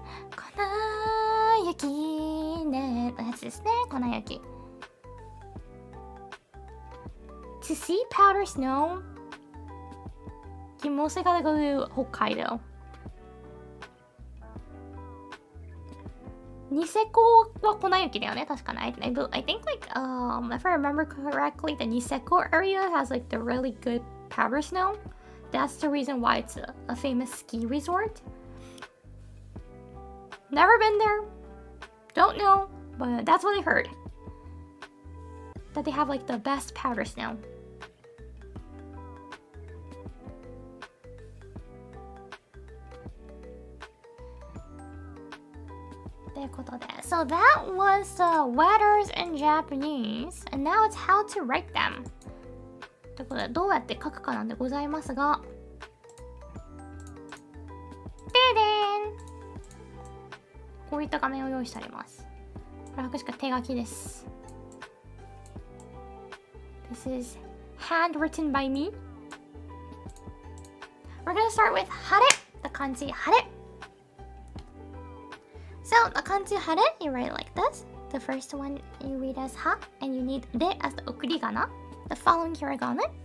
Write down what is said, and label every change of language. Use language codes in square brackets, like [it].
[ja] Konayuki ね。のやつですね。Konayuki. [en] To see powder snow, you mostly gotta go to Hokkaido. [ja] ニセコは粉雪だよね、確かに。 [en] I think like, if I remember correctly, the Niseko area has like the really good powder snow. That's the reason why it's a famous ski resort. Never been there. Don't know, but that's what I heard. That they have like the best powder snow. So that was the letters in Japanese, and now it's how to write them. [ja] ということで、どうやって書くかなんでございますが、ででーん、こういった画面を用意してあります。これは確か手書きです。 [en] This is handwritten by me. We're gonna start with 晴れ, the kanji 晴れ. So the kanji 晴れ, you write it like this. The first one you read as ha, and you need de as the okurigana, the following hiragana.